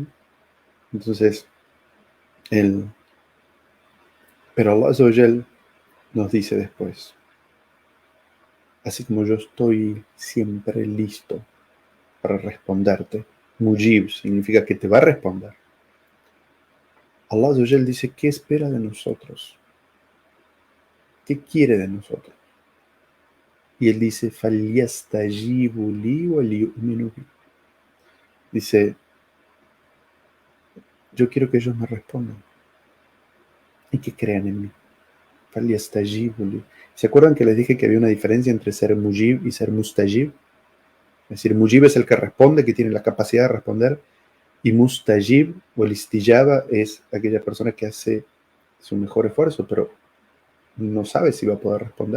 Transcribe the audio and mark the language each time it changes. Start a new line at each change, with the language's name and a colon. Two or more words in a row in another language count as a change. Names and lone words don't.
Spanish: Entonces, pero Allah nos dice después, así como yo estoy siempre listo para responderte, Mujib significa que te va a responder. Allah dice, ¿qué espera de nosotros? ¿Qué quiere de nosotros? Y él dice,
Arabic: فَلْيَسْتَجِيبُوا لِي وَلْيُؤْمِنُوا بِي.
Spanish: Dice, yo quiero que ellos me respondan y que crean en mí.
Arabic: فَلْيَسْتَجِيبُوا لِي.
Spanish: ¿Se acuerdan que les dije que había una diferencia entre ser mujib y ser mustajib? Es decir, mujib es el que responde, que tiene la capacidad de responder, y mustajib o el istijaba es aquella persona que hace su mejor esfuerzo, pero no sabe si va a poder responder.